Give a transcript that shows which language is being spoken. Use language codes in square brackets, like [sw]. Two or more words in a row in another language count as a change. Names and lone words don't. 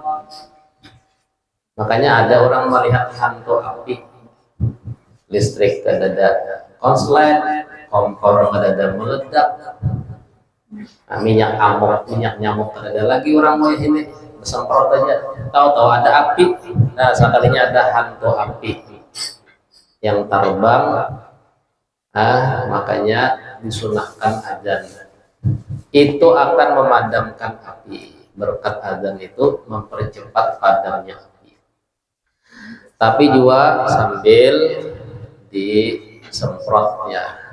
[id] Makanya ada orang melihat hantu api, listrik kadada konslet, kompor kadada meledak, nah, minyak nyamuk kadada lagi, orang mau ini semprot aja, tahu-tahu ada api. Nah, sekalinya ada hantu api yang terbang, makanya disunahkan azan. Itu akan memadamkan api. Berkat azan itu mempercepat padamnya api. Tapi juga sambil disemprotnya.